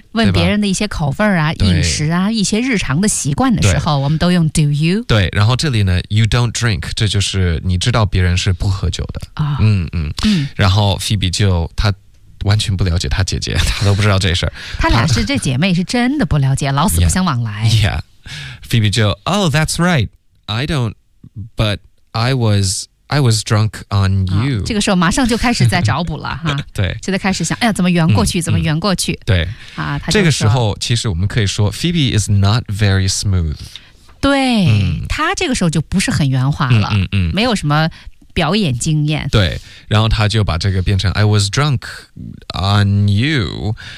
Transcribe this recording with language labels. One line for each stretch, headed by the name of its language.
Chinese: 问别人的一些口味啊饮食啊一些日常的习惯的时候我们都用 Do you? 对，然后这里呢
English: You don't drink,
Chinese: 这就是你知道别人是不喝酒的、然后 Phoebe 就他完全不了解他姐姐，他都不知道这事儿。他俩是这姐妹是真的不了解，老死不相往来。
English: Yeah. Phoebe Jo, oh, that's right. I don't, but I was drunk on you.、
Chinese: 这个时候马上就开始在找补了哈。对，就在开始想，哎呀，怎么圆过去？怎么圆过去？对，啊，这个时候其实我们可以说 ，
English: Phoebe is not very smooth.
Chinese: 对，他这个时候就不是很圆滑了，没有什么表演经验。对，然后他就把这个变成
English: I was drunk on you.